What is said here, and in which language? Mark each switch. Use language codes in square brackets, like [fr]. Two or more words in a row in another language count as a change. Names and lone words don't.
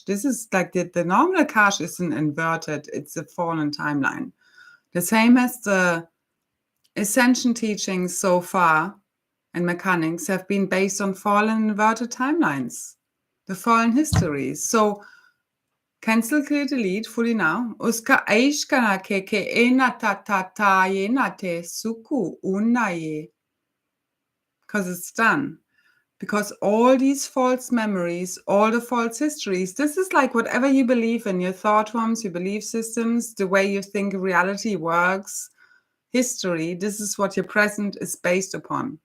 [en] This is like the normal Akash is an inverted, it's a fallen timeline. The same as the ascension teachings so far and mechanics have been based on fallen inverted timelines, the fallen histories. So cancel, clear, delete fully now. Uska aishkana keke ena ta yena te suku unaye. Because it's done. Because all these false memories, all the false histories, this is like whatever you believe in, your thought forms, your belief systems, the way you think reality works, history, this is what your present is based upon.